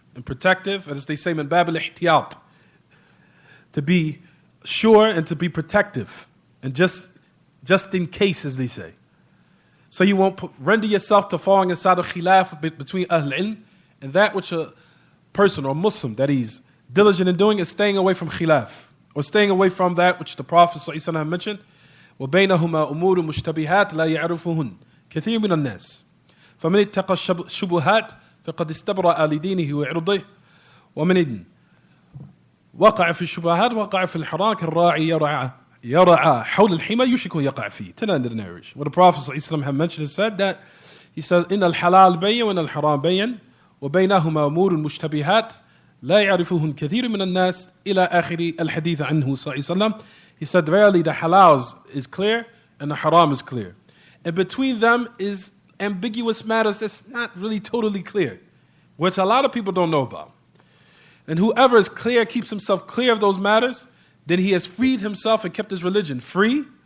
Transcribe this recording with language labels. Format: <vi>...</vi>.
<en>And protective, as they say,</en> <ar>min bab al-ihtiyat,</ar> <en>to be sure and to be protective, and just in case, as they say. So you won't render yourself to falling inside a khilaf between Ahl Ilm, and that which a person or Muslim that he's diligent in doing is staying away from khilaf, or staying away from that which the Prophet ﷺ mentioned.</en> <ar>وَبَيْنَهُمَا أُمُورٌ مُشْتَبِهَاتٌ لَا يَعْرِفُهُنَّ كَثِيرٌ مِنَ النَّاسِ فَمَنِ اتَّقَى الشُّبُهَاتِ فَقَدْ اسْتَبْرَأَ لِدِينِهِ وَعِرْضِهِ وَمَنِ وقع في الشبهات وقع في الحرام كالراعي يرعى حول الحمى يشك يقع فيه.</ar> <en>To the end of the narration. What the Prophet ﷺ had mentioned is said that he says</en> <ar>إن الحلال بين وإن الحرام بين وبينهما أمور مشتبهات لا يعرفهن كثير من الناس إلى آخر الحديث عنه صلى الله عليه وسلم.</ar> <en>He said verily the halal is clear and the haram is clear, and between them is ambiguous matters that's not really totally clear, which a lot of people don't know about. And whoever is clear, keeps himself clear of those matters, then he has freed himself and kept his religion free.</en>